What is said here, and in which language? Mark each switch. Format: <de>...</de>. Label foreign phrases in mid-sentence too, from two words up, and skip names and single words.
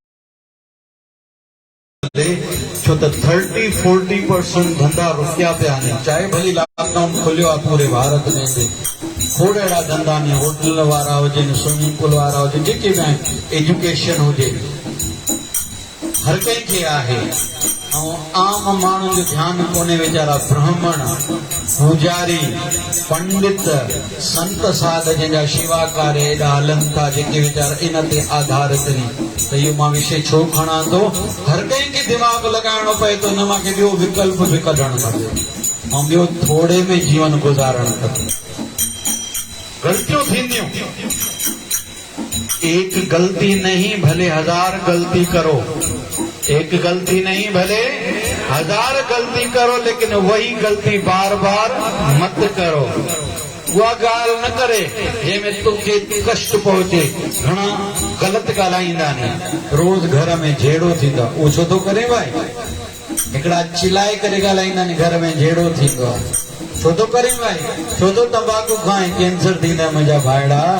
<sd>छो त 30-40% धंधा रुकिया पिया आहिनि चाहे भली लॉकडाउन खुलियो आहे पूरे भारत में खोड़ अहिड़ा धंधा आहिनि होटल वारा हुजनि</sd> <en>swimming pool</en> <sd>वारा हुजनि जेके बि आहिनि एजुकेशन हुजे हर कंहिंखे आहे ऐं आम माण्हुनि जो ध्यानु कोन्हे वीचारा ब्राह्मण पूजारी पंडित संत साध जंहिंजा शेवा कार्य एॾा हलनि था जेके वीचारा इन ते आधारित आहिनि त इहो मां विषय छो खणां थो हर कंहिंखे दिमाग़ लॻाइणो पए थो न मूंखे ॿियो विकल्प बि कढणु खपे ऐं ॿियो थोरे में जीवन गुज़ारणु खपे गलतियूं थींदियूं</sd> <hi>एक गलती नहीं भले 1000 गलती करो एक गलती नहीं भले 1000 गलती करो लेकिन वही गलती बार बार मत करो</hi> <sd>उहा ॻाल्हि न करे जंहिंमें तोखे कष्ट पहुचे घणा ग़लति ॻाल्हाईंदा आहिनि रोज़ घर में झेड़ो थींदो आहे उहो छो थो करे भाई हिकिड़ा चिल्लाए करे ॻाल्हाईंदा आहिनि घर में झेड़ो थींदो आहे छो थो करे भाई छो थो तंबाकू खाए कैंसर थींदा मुंहिंजा भाइड़ा</sd>